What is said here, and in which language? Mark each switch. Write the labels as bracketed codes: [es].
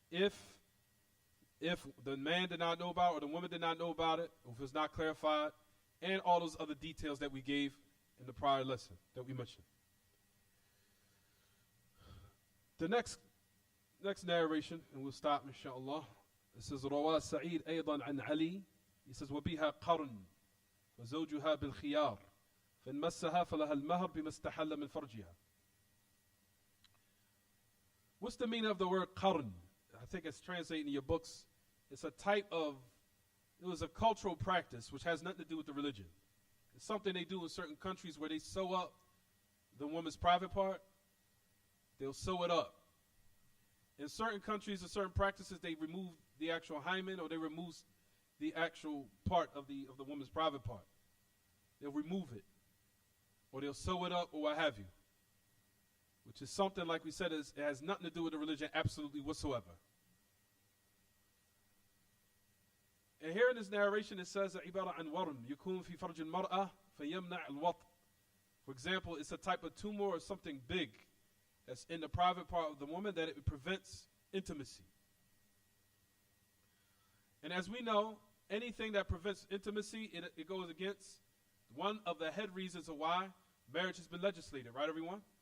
[en] If the man did not know about it or the woman did not know about it, or if it's not clarified, and all those other details that we gave in the prior lesson that we mentioned. The next narration, and we'll stop inshallah. It says, [ar] روى سعيد أيضا عن علي. [en] He says, [ar] وبها قرن وزوجها بالخيار فإن مسها فلها المهر بما استحل من فرجها. [en] What's the meaning of the word qarn? I think it's translated in your books. It's a type of, it was a cultural practice which has nothing to do with the religion. It's something they do in certain countries where they sew up the woman's private part. They'll sew it up. In certain countries and certain practices, they remove the actual hymen, or they remove the actual part of the woman's private part. They'll remove it, or they'll sew it up, or what have you. Which is something, like we said, it has nothing to do with the religion absolutely whatsoever. And here in this narration it says, [ar] عبارة عن ورم يكون في فرج المرأة فيمنع الوطء. [en] For example, it's a type of tumor or something big that's in the private part of the woman that it prevents intimacy. And as we know, anything that prevents intimacy, it goes against one of the head reasons of why marriage has been legislated, right everyone?